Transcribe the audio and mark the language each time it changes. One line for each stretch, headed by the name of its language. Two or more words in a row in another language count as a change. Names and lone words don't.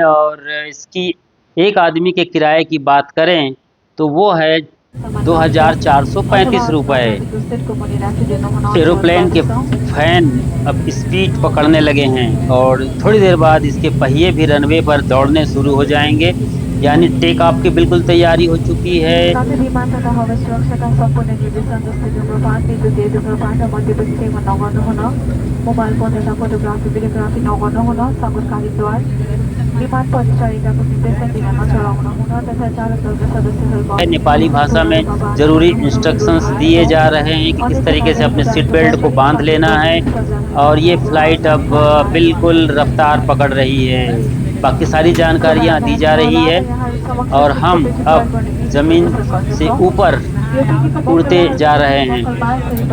Hindi: और इसकी एक आदमी के किराए की बात करें तो वो है 2,435 रुपये। एरोप्लेन के फैन अब स्पीड पकड़ने लगे हैं और थोड़ी देर बाद इसके पहिए भी रनवे पर दौड़ने शुरू हो जाएंगे, यानी
English: take off
Hindi: की बिल्कुल तैयारी हो चुकी है।
Nepali: विमान तथा हवाई सुरक्षा का संपूर्ण निर्देशन जस्तै धूम्रपान, विद्युतीय धूम्रपान र मद्यपान सेवन नगर्नुहुन, मोबाइल फोन तथा फोटोग्राफी भिडियोग्राफी नगर्नुहुन, सङ्गतकारी द्वार, विमान परिचारिकाको निर्देशन बिना चलाउनुहुन तथा चालक दलका सदस्यहरूको
Hindi: नेपाली भाषा में ज़रूरी इंस्ट्रक्शंस दिए जा रहे हैं कि किस तरीके से अपने
English: seat belt
Hindi: को बांध लेना है। और ये फ़्लाइट अब बिल्कुल रफ्तार पकड़ रही है। बाकी सारी जानकारियाँ दी जा रही है और हम अब ज़मीन से ऊपर उड़ते जा रहे हैं।